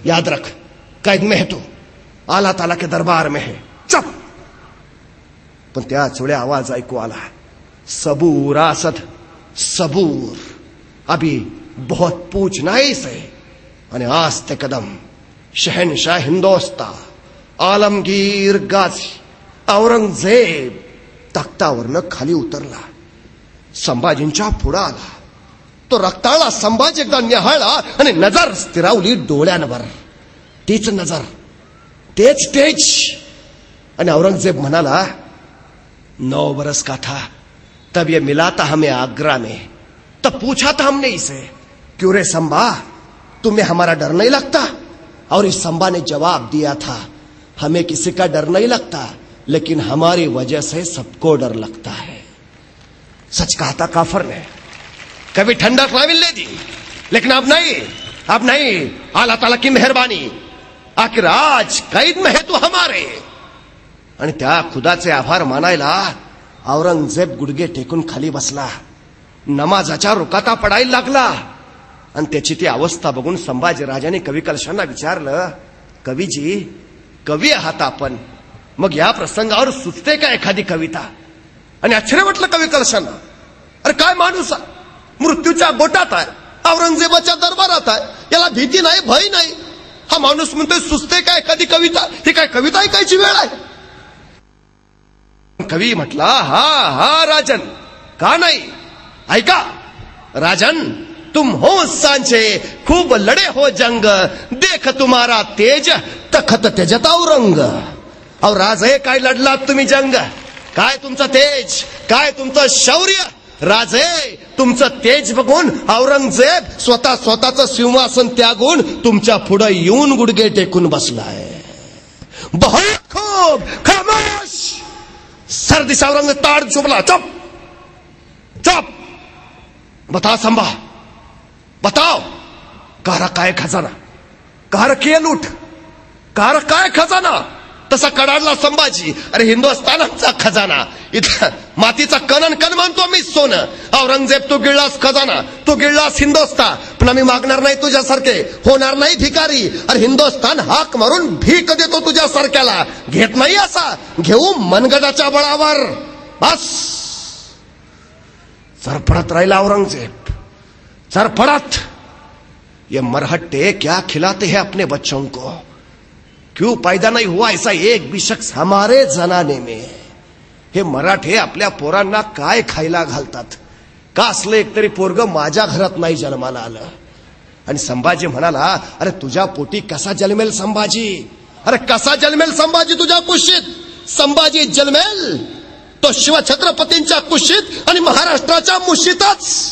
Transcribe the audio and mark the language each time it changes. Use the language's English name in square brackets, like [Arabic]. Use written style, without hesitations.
[Hindi] याद रख, कैद में है तू, आला ताला के दरबार में है, चुप. [Marathi] पण त्याच वेळी आवाज ऐकू आला, [Hindi] सबूर आसद, सबूर, अभी बहुत पूछना है इसे. [Marathi] आणि आज ते कदम शहनशाह हिंदोस्ता, आलमगीर गाझी, औरंगजेब तख्तावरनं खाली उतरला. संभाजींच्या पुढे आला. तो रक्ताळा संभाजी एकदा निहाळला आणि नजर स्थिरावली डोळ्यांवर. तीच नजर, तेच तेज. आणि औरंगजेब म्हणाला, [Hindi] 9 बरस का था तब ये मिला था हमें आगरा में, तब पूछा था हमने इसे, क्यों रे संभा, तुम्हें हमारा डर नहीं लगता? और इस संभा ने जवाब दिया था, हमें किसी का डर नहीं लगता, लेकिन हमारी वजह से सबको डर लगता है. सच कहा था काफर ने, कभी ठंडक ना मिलने दी, लेकिन अब नहीं. अल्लाह ताला की मेहरबानी, आखिर आज कैद में है तू हमारे. [Marathi] आणि त्या खुदाचे आभार मानायला औरंगजेब गुडघे टेकून खाली बसला. नमाजाच्या रुकाता पडायला लागला. आणि त्याची ती अवस्था बघून संभाजी राजाने कवी कलशांना विचारलं, कवीजी, कवी आहात आपण, मग या प्रसंगावर सुचते का एखादी कविता? आणि आश्चर्य वाटलं कवी कलशांना. अरे काय माणूस आहे, मृत्यूच्या गोटात आहे, औरंगजेबाच्या दरबारात आहे, याला भीती नाही, भय नाही. हा माणूस म्हणतोय सुचते का एखादी कविता? ही काय कविता ऐकायची वेळ आहे? कवी म्हटला, हा राजन, का नाही, ऐका. [Hindi] राजन, तुम हो सांचे, खूब लड़े हो जंग, देख तुम्हारा तेज, तखत तेजत औरंग. [Marathi] और राजे, काय लढलात तुम्ही जंग, काय तुमचं तेज, काय तुमचं शौर्य. राजे, तुमचं तेज बघून औरंगजेब स्वतःचं सिंहासन त्यागून तुमच्या पुढे येऊन गुडघे टेकून बसलाय. [Hindi] बहुत खूब, खामोश. सर्दी से औरंग ताड़ चुपला, चुप चुप. बता संभा, बताओ, कहा रखा है खजाना, कहा रखी है लूट, कहा रखा है खजाना. [Marathi] तसा कडाडला संभाजी, अरे हिंदुस्थान आमचा खजाना, इथं मातीचा कणन कण म्हणतो मी सोनं. औरंगजेब, तू गिळलास खजाना, तू गिळलास हिंदुस्थान, पण आम्ही मागणार नाही तुझ्यासारखे, होणार नाही भिकारी. अरे हिंदुस्थान हाक मारून भीक देतो तुझ्यासारख्याला, घेत नाही असा, घेऊ मनगडाच्या बळावर. बस. सरपडत राहिला औरंगजेब, सरपडत. [Hindi] ये मरहट्टे क्या खिलाते हैं अपने बच्चों को, क्यों पैदा नहीं हुआ ऐसा एक भी शख्स हमारे जनाने में. [Marathi] हे मराठे आपल्या पोरांना काय खायला घालतात, का असलं एकतरी पोरग माझ्या घरात नाही जन्माला आलं. आणि संभाजी म्हणाला, अरे तुझ्या पोटी कसा जन्मेल संभाजी, अरे कसा जन्मेल संभाजी तुझ्या कुशीत. संभाजी जन्मेल तो शिवछत्रपतींच्या कुशीत आणि महाराष्ट्राच्या मुशीतच.